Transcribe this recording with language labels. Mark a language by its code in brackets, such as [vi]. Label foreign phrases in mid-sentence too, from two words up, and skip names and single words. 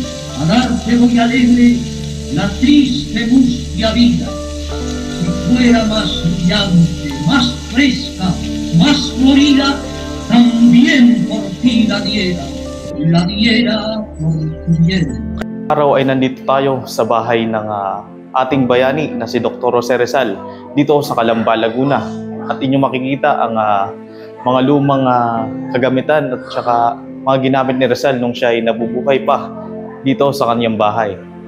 [es] A darte voy alegre la triste mustia vida. Si fuera más brillante, más fresca, más florida, también por ti la diera por tu bien. [tl] Araw ay nandito tayo sa bahay ng ating bayani na si Dr. Jose Rizal dito sa Calamba, Laguna. At inyong makikita ang mga lumang kagamitan at saka mga ginamit ni Rizal nung siya ay nabubuhay pa dito sa kanyang bahay.